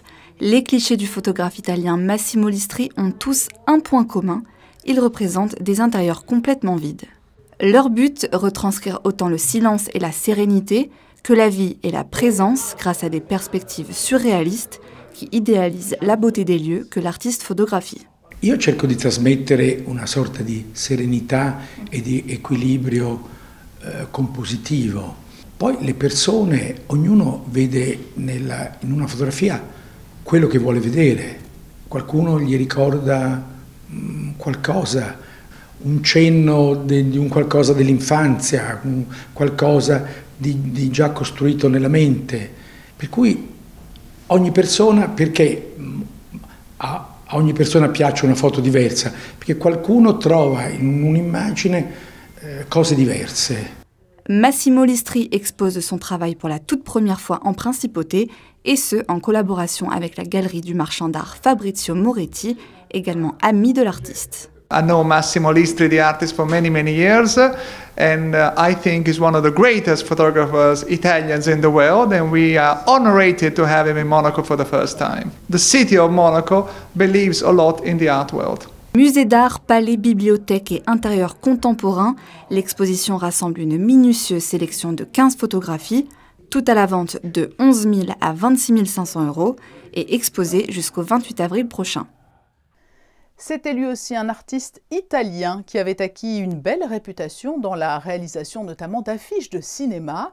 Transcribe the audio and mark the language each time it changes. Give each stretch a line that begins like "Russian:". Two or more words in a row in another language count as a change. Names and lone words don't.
French: Les clichés du photographe italien Massimo Listri ont tous un point commun, ils représentent des intérieurs complètement vides. Leur but, retranscrire autant le silence et la sérénité que la vie et la présence grâce à des perspectives surréalistes qui idéalisent la beauté des lieux que l'artiste photographie.
Italian: Io cerco di trasmettere una sorta di serenità e di equilibrio compositivo. Poi le persone, ognuno vede in una fotografia quello che vuole vedere. Qualcuno gli ricorda qualcosa, un cenno di un qualcosa dell'infanzia, qualcosa di già costruito nella mente. Per cui ogni persona, perché a ogni persona piace una foto diversa? Perché qualcuno trova in un'immagine cose diverse.
French: Massimo Listri expose son travail pour la toute première fois en Principauté, et ce, en collaboration avec la galerie du marchand d'art Fabrizio Moretti, également ami de l'artiste.
English: I know Massimo Listri, the artist, for many, many years, and I think he's one of the greatest photographers, Italians in the world, and we are honored to have him in Monaco for the first time. The city of Monaco believes a lot in the art world.
French: Musée d'art, palais, bibliothèque et intérieur contemporain, l'exposition rassemble une minutieuse sélection de 15 photographies, toutes à la vente de 11 000 à 26 500 € et exposée jusqu'au 28 avril prochain. C'était lui aussi un artiste italien qui avait acquis une belle réputation dans la réalisation notamment d'affiches de cinéma.